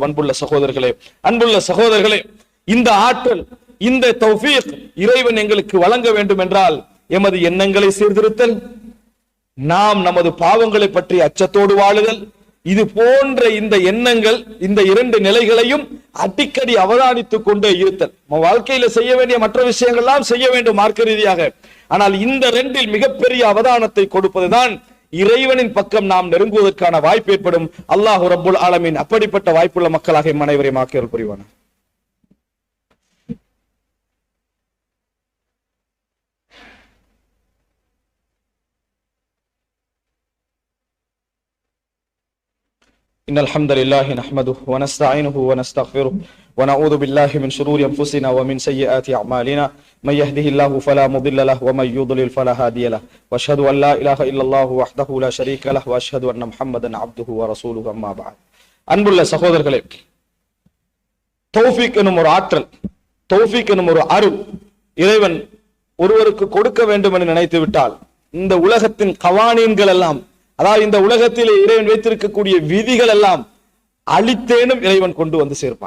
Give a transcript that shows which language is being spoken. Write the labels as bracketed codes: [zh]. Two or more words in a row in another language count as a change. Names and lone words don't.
[ta] அன்புள்ள சகோதரர்களே, அன்புள்ள சகோதரர்களே, இந்த ஆற்றல், இந்த தௌஃபீக் இறைவன் எங்களுக்கு வழங்க வேண்டும் என்றால் எமது எண்ணங்களை சீர்திருத்தல், நாம் நமது பாவங்களை பற்றி அச்சத்தோடு வாழுதல், இது போன்ற இந்த எண்ணங்கள், இந்த 2 நிலைகளையும் அடிக்கடி அவதானித்துக் கொண்டே இருத்தல். வாழ்க்கையில செய்ய வேண்டிய மற்ற விஷயங்கள் எல்லாம் செய்ய வேண்டும் மார்க்க ரீதியாக, ஆனால் இந்த 2இல் மிகப்பெரிய அவதானத்தை கொடுப்பதுதான் இறைவனின் பக்கம் நாம் நெருங்குவதற்கான வாய்ப்பு ஏற்படும். [ar] الله رب العالمين [ta] அப்படிப்பட்ட வாய்ப்புள்ள மக்களாக அனைவரையும் ஆக்கியல் புரிவான. [ar] إن الحمد لله نحمده ونستعينه ونستغفره ونعوذ بالله من شرور أنفسنا ومن سيئات أعمالنا من يهده الله فلا مضل له ومن يضلل فلا هادي له وأشهد أن لا إله إلا الله وحده لا شريك له وأشهد أن محمدا عبده ورسوله أما بعد. [ta] அன்புள்ள சகோதரர்களே, தௌஃபீக் எனும் ஒரு ஆற்றல், தௌஃபீக் எனும் ஒரு அருள் இறைவன் ஒருவருக்கு கொடுக்க வேண்டும் என்று நினைத்து விட்டால் இந்த உலகத்தின் கவானீன்கள் எல்லாம், அதாவது இந்த உலகத்திலே இறைவன் வைத்திருக்கக்கூடிய விதிகள் எல்லாம் அழித்தேனும் இறைவன் கொண்டு வந்து சேர்ப்பான்.